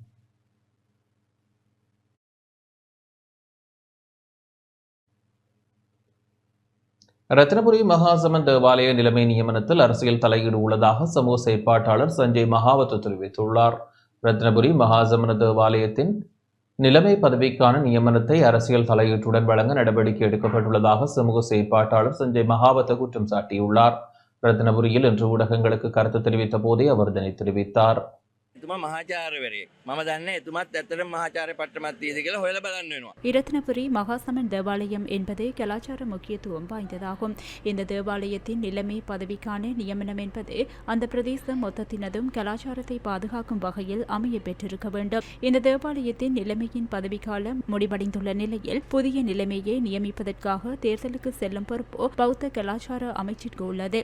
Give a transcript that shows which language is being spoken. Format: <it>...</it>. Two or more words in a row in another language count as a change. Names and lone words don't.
<ta>ரத்தினபுரி மகாசமன் தேவாலய நிலைமை நியமனத்தில் அரசியல் தலையீடு உள்ளதாக சமூக செயற்பாட்டாளர் சஞ்சய் மகாவத் தெரிவித்துள்ளார். ரத்தினபுரி மகாசமன தேவாலயத்தின் நிலைமை பதவிக்கான நியமனத்தை அரசியல் தலையீட்டுடன் வழங்க நடவடிக்கை எடுக்கப்பட்டுள்ளதாக சமூக செயற்பாட்டாளர் சஞ்சய் மகாவத் குற்றம் சாட்டியுள்ளார். ரத்தினபுரியில் இன்று ஊடகங்களுக்கு கருத்து தெரிவித்த போதே அவர் இதனை தெரிவித்தார்.</ta> <si>එතුමා මහාචාර්යවරයෙක්. මම දන්නේ එතුමාත් ඇත්තටම මහාචාර්ය පට්ටමක් තියෙද කියලා හොයලා බලන්න වෙනවා.</si> <ta>இரத்தினபுரி மகாசமன் தேவாலயம் என்பது கலாச்சார முக்கியத்துவம் வாய்ந்ததாகும். இந்த தேவாலயத்தின் நிலைமை பதவிக்கான நியமனம் என்பது அந்த பிரதேச மொத்தத்தினதும் கலாச்சாரத்தை பாதுகாக்கும் வகையில் அமைய பெற்றிருக்க வேண்டும். இந்த தேவாலயத்தின் நிலைமையின் பதவிக்காலம் முடிவடைந்துள்ள நிலையில் புதிய நிலைமையை நியமிப்பதற்காக தேர்தலுக்கு செல்லும் பொறுப்பு பௌத்த கலாச்சார அமைச்சிற்கு உள்ளது.</ta>